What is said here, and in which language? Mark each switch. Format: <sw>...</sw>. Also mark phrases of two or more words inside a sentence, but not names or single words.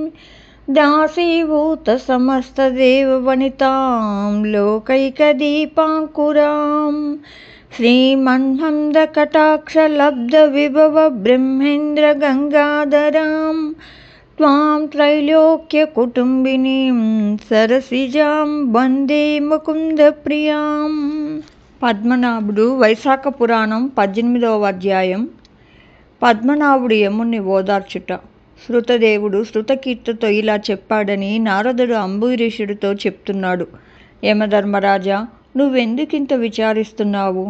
<sa>दासीभूतसमस्तदेववनितां लोकैकदीपाङ्कुरां श्रीमन्मन्दकटाक्षलब्धविभव ब्रह्मेन्द्रगङ्गाधरां त्वां त्रैलोक्यकुटुम्बिनीं सरसिजां वन्दे मुकुन्दप्रियां।</sa> <te>పద్మనాభుడు వైశాఖ పురాణం 18వ అధ్యాయం. పద్మనాభుడు యముణ్ణి ఓదార్చుట. శృతదేవుడు శృతకీర్తితో ఇలా చెప్పాడని నారదుడు అంబరీషుడితో చెప్తున్నాడు. యమధర్మరాజా, నువ్వెందుకింత విచారిస్తున్నావు?</te>